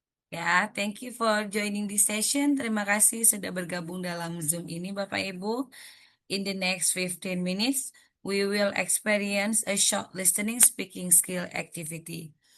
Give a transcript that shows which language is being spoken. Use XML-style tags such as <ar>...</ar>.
<en>Ya, thank you for joining this session.</en> <id>Terima kasih sudah bergabung dalam Zoom ini, Bapak Ibu.</id> <en>In the next 15 minutes, we will experience a short listening speaking skill activity.</en>